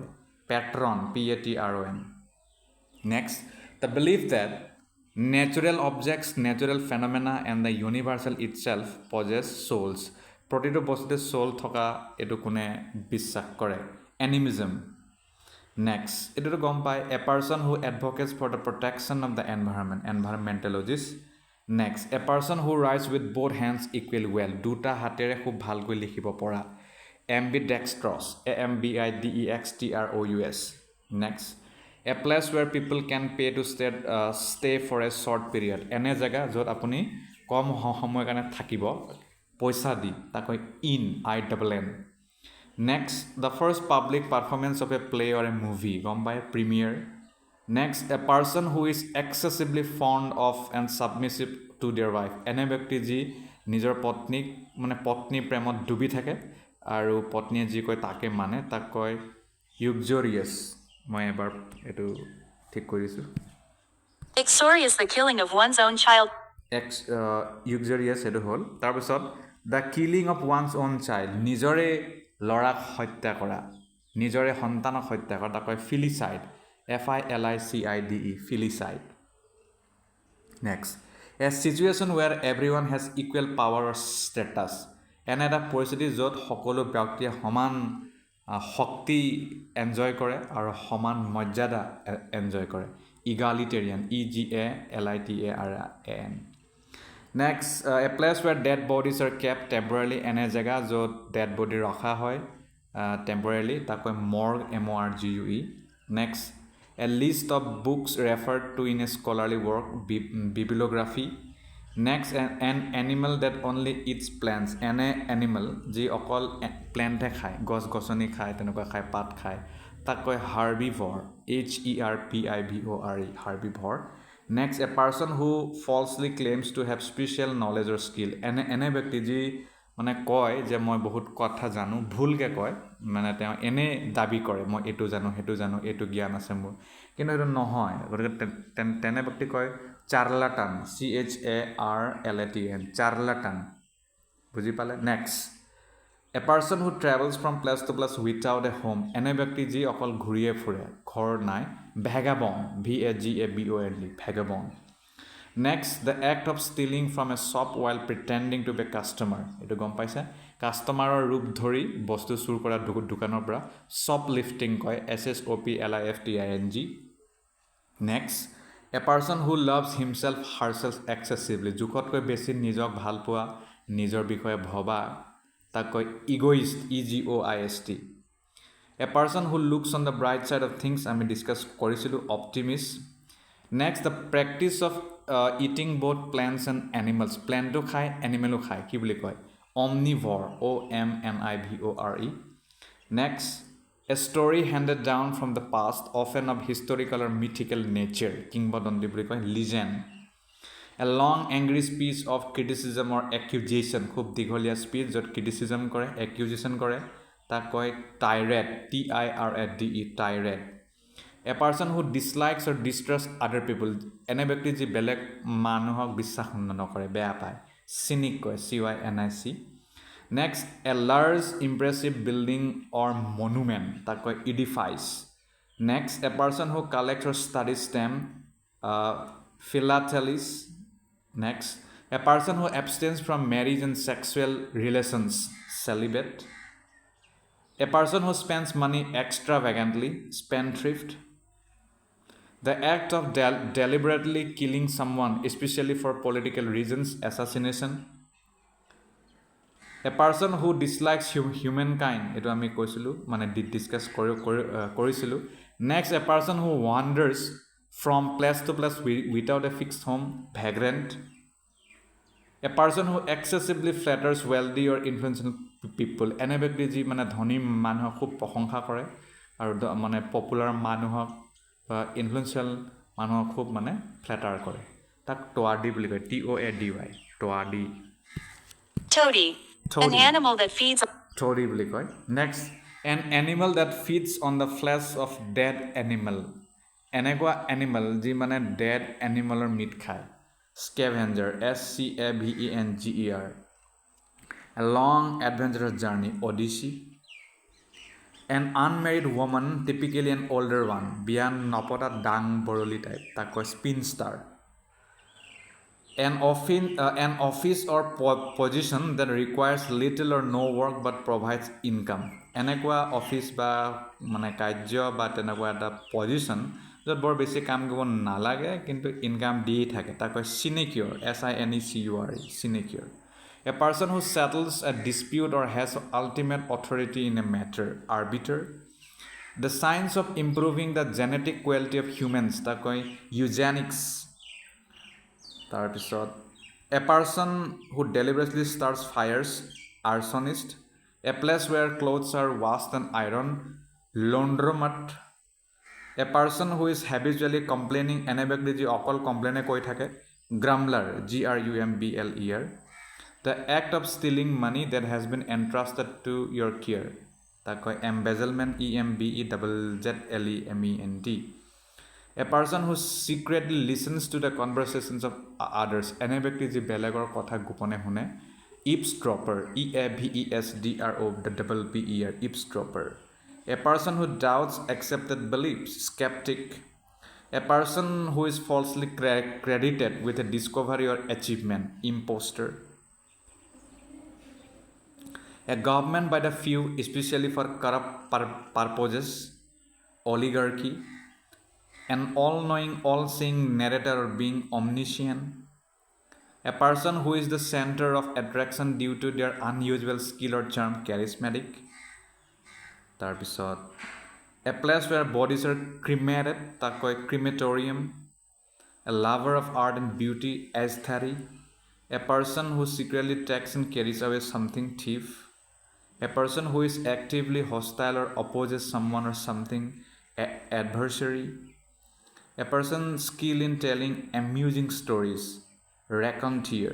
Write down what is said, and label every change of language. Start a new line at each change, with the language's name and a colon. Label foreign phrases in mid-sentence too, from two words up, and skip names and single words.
English: patron PATRON next the believe that natural objects natural phenomena and the universal itself possess souls
Assamese: প্ৰতিটো বস্তুতে চ'ল থকা এইটো কোনে বিশ্বাস কৰে
English: animism next
Assamese: এইটোতো গম পায়
English: a person who advocates for the protection of the environment environmentalist next a person who writes with both hands equal well
Assamese: দুটা হাতেৰে খুব ভালকৈ লিখিব পৰা
English: ambidextrous AMBIDEXTROUS next a place where people can pay to stay for a short period
Assamese: এনে জেগা য'ত আপুনি কম সময়ৰ কাৰণে থাকিব পইচা দি তাক কয়
English: INN next the first public performance of a play or a movie
Assamese: গম পায়
English: premiere next a person who is excessively fond of and submissive to their wife
Assamese: এনে ব্যক্তি যি নিজৰ পত্নীক মানে পত্নী প্ৰেমত ডুবি থাকে আৰু পত্নীয়ে যি কয় তাকে মানে তাক কয় uxorious মই এবাৰ এইটো ঠিক কৰিছোঁ
English: uxorious the killing of one's own child
Assamese: uxorious এইটো হ'ল তাৰপিছত
English: the killing of one's own child
Assamese: নিজৰে ল'ৰাক হত্যা কৰা নিজৰে সন্তানক হত্যা কৰা তাক কয়
English: filicide FILICIDE filicide next a situation where everyone has equal power or status
Assamese: এনে এটা পৰিস্থিতি য'ত সকলো ব্যক্তিয়ে সমান শক্তি এনজয় কৰে আৰু সমান মৰ্যাদা এনজয় কৰে egalitarian
English: EGALITARIAN next a place where dead bodies are kept temporarily
Assamese: এনে জেগা য'ত
English: dead body
Assamese: ৰখা হয়
English: temporarily
Assamese: তাক কয়
English: morgue MORGUE next a list of books referred to in a scholarly work bibliography next an animal that only eats plants
Assamese: এনে animal যি অকল প্লেণ্টে খায় গছ গছনি খায় তেনেকুৱা খায় পাত খায় তাক কয় herbivore HERPIVORE herbivore next a person who falsely claims to have special knowledge or skill এনে ব্যক্তি যি মানে কয় যে মই বহুত কথা জানো ভুলকৈ কয় মানে তেওঁ এনে দাবী কৰে মই এইটো জানো সেইটো জানো এইটো জ্ঞান আছে মোৰ কিন্তু এইটো নহয় গতিকে তেনে ব্যক্তি কয় চাৰ্লাটান CHARLATAN চাৰ্লাটান বুজি পালে নেক্সট
English: A person who travels from place to place without a home,
Assamese: এনে ব্যক্তি যি অকল ঘূৰিয়ে ফুৰে, ঘৰ নাই,
English: vagabond, VAGABOND, vagabond. Next, the act of stealing from a shop while pretending to be a customer.
Assamese: এইটো গম পাইছে? কাষ্টমাৰৰ ৰূপ ধৰি বস্তু চুৰ কৰা দোকানৰ পৰা shoplifting কয়,
English: SHOPLIFTING. Next, a person who loves himself herself excessively,
Assamese: জোখতকৈ বেছি নিজক ভাল পোৱা, নিজৰ বিষয়ে ভবা, তাক কয় egoist, EGOIST.
English: A person who looks on the bright side of things,
Assamese: আমি ডিছকাছ কৰিছিলোঁ,
English: optimist. Next, the practice of eating both plants and animals.
Assamese: প্লেণ্টো খায়, এনিমেলো খায়, কি বুলি কয়?
English: Omnivore, OMNIVORE. Next, a story handed down from the past, often of historical or mythical nature,
Assamese: কিংবদন্তি বুলি কয়,
English: legend. A long angry speech of criticism or accusation,
Assamese: খুব দীঘলীয়া স্পীচ য'ত ক্ৰিটিচিজম কৰে, একিউজেশ্যন কৰে, তাক কয় tirade, TIRADE, tirade.
English: A person who dislikes or distrusts other people,
Assamese: এনে ব্যক্তি যি বেলেগ মানুহক বিশ্বাস নকৰে, বেয়া পায়, cynic কয়,
English: CYNIC. Next, a large impressive building or monument,
Assamese: তাক কয় edifice.
English: Next, a person who collects or studies stamp, philatelist. Next, a person who abstains from marriage and sexual relations, celibate. A person who spends money extravagantly, spendthrift. The act of deliberately killing someone, especially for political reasons, assassination. A person who dislikes humankind,
Assamese: এইটো আমি কৈছিলোঁ, মানে ডিছকাছ কৰিছিলোঁ.
English: Next, a person who wanders from place to place without a fixed home, vagrant. A person who excessively flatters wealthy or influential people,
Assamese: এনে ব্যক্তি যি মানে ধনী মানুহক খুব প্ৰশংসা কৰে আৰু মানে পপুলাৰ মানুহক বা ইনফ্লুৱেঞ্চিয়েল মানুহক খুব মানে ফ্লেটাৰ কৰে, তাক টৱাৰ্ডি বুলি কয়, TOADY, টৱাৰ্ডি.
English: Toady. An animal that feeds.
Assamese: Toady বুলি কয়.
English: Next, an animal that feeds on the flesh of dead animal.
Assamese: এনেকুৱা এনিমেল যি মানে
English: dead animal's meat
Assamese: খায়,
English: scavenger, SCAVENGER. A long adventurous journey, Odyssey. An unmarried woman, typically an older one,
Assamese: বিয়া নপতা ডাং বৰলি টাইপ, তাক কয় spinster.
English: An office or position that requires little or no work but provides income.
Assamese: এনেকুৱা অফিচ বা মানে কাৰ্য বা তেনেকুৱা এটা পজিশ্যন য'ত বৰ বেছি কাম কৰিব নালাগে কিন্তু ইনকাম দি থাকে, তাক কয় sinecure, SINECURE, sinecure.
English: A person who settles a dispute or has ultimate authority in a matter, arbiter. The science of improving the genetic quality of humans,
Assamese: তাক কয় eugenics. তাৰপিছত,
English: a person who deliberately starts fires, arsonist. A place where clothes are washed and ironed, laundromat. A person who is habitually complaining,
Assamese: এনে ব্যক্তি যি অকল কমপ্লেইনে কৰি থাকে,
English: grumbler, GRUMBLER. The act of stealing money that has been entrusted to your care,
Assamese: তাক কয় embezzlement, EMBEZZLEMENT.
English: A person who secretly listens to the conversations of others,
Assamese: এনে ব্যক্তি যি বেলেগৰ কথা গোপনে শুনে,
English: eavesdropper, EAVESDROPPER, eavesdropper. A person who doubts accepted beliefs, skeptic. A person who is falsely credited with a discovery or achievement, imposter. A government by the few, especially for corrupt purposes, oligarchy. An all-knowing, all-seeing narrator or being omniscient. A person who is the center of attraction due to their unusual skill or charm, charismatic. তাৰপিছত, a place where bodies are cremated,
Assamese: তাক কয় crematorium.
English: A lover of art and beauty, aesthete. A person who secretly takes and carries away something, thief. A person who is actively hostile or opposes someone or something, adversary. A person skilled in telling amusing stories, raconteur.